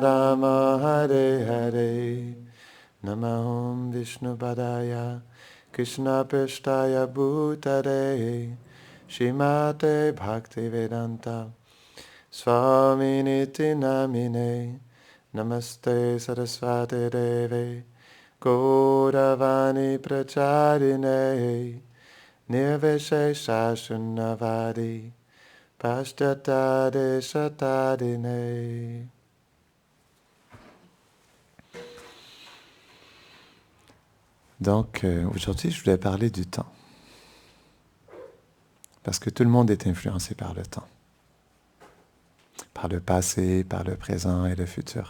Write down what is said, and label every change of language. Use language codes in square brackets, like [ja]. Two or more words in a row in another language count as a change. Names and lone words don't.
[sa] Rama Hare Hare Namaham Vishnu Padaya Krishna Peshtaya Bhutare Shrimate Bhaktivedanta Swaminiti Namine Namaste Saraswati Deve Gauravani Pracharine Nirvishesha Shunnavadi Pashtata Shatadine. [fr] Donc, aujourd'hui, je voulais parler du temps. Parce que tout le monde est influencé par le temps. Par le passé, par le présent et le futur.